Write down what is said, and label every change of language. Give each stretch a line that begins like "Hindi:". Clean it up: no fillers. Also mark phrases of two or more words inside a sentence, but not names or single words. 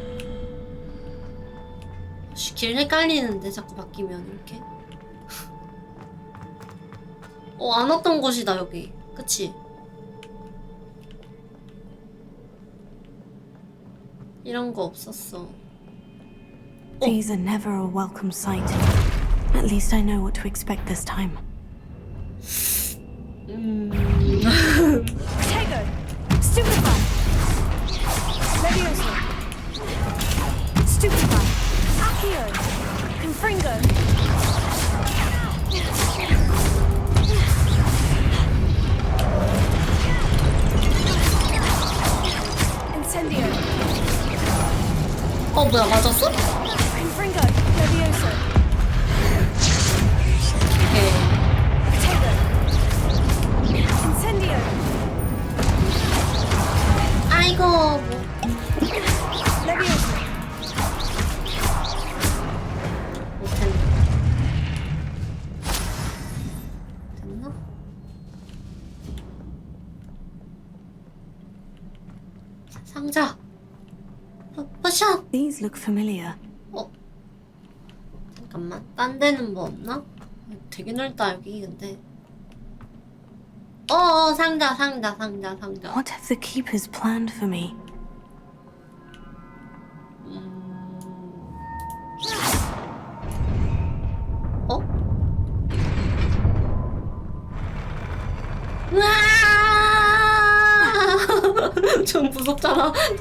Korean: 길 헷갈리는데 자꾸 바뀌면 이렇게. 안 왔던 곳이다 여기. 그치? 이런 거 없었어.
English: These are never a welcome sight. At least I know what to expect this time. Tego! Stupefy! Levioso! Stupefy! Accio! Confringo! Incendio!
Korean: 뭐야, 맞았어?
English: Confringo! Levioso!
Korean: 오케이.
English: Incendio!
Korean: 아이고.
English: Levioso!
Korean: 못했네. 됐나? 상자. 포션.
English: These look familiar.
Korean: 잠깐만. 딴 데는 뭐 없나? 되게 넓다 여기 근데. 상자.
English: What have the keepers planned for me?
Korean: 좀 무섭잖아.